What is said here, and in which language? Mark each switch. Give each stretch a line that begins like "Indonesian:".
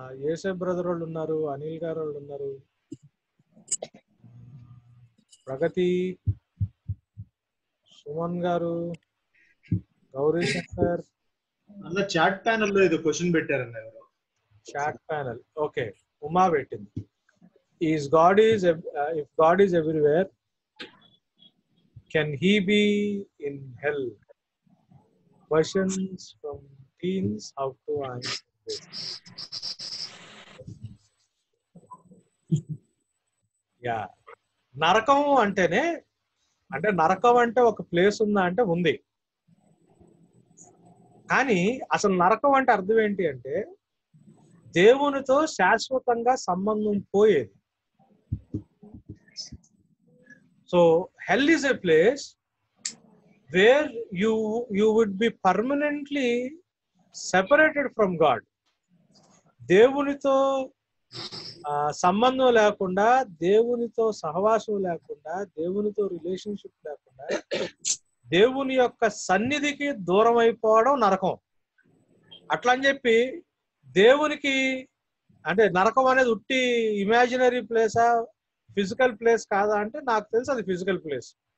Telugu: ఏసేఫ్ brother వాళ్ళు ఉన్నారు, అనిల్ గారు వాళ్ళు ఉన్నారు, ప్రగతి, సుమన్ గారు, గౌరీ శంకర్. అన్న చాట్ ప్యానెల్ లో ఏదో question పెట్టారన్న. Chat panel okay. Uma పెట్టింది.
English: If God is everywhere, can he be in hell? Questions from teens, how to answer this.
Telugu: Yeah, నరకం అంటేనే అంటే నరకం అంటే ఒక ప్లేస్ ఉందా అంటే ఉంది. కానీ అసలు నరకం అంటే అర్థం ఏంటి అంటే దేవునితో శాశ్వతంగా సంబంధం పోయేది.
English: So hell is a place where you would be permanently separated from God.
Telugu: దేవునితో సంబంధం లేకుండా, దేవునితో సహవాసం లేకుండా, దేవునితో రిలేషన్షిప్ లేకుండా దేవుని యొక్క సన్నిధికి దూరం అయిపోవడం నరకం. అట్లా అని చెప్పి దేవునికి అంటే నరకం అనేది ఉట్టి ఇమాజినరీ ప్లేసా ఫిజికల్ ప్లేస్ కాదా అంటే నాకు తెలుసు అది ఫిజికల్ ప్లేస్.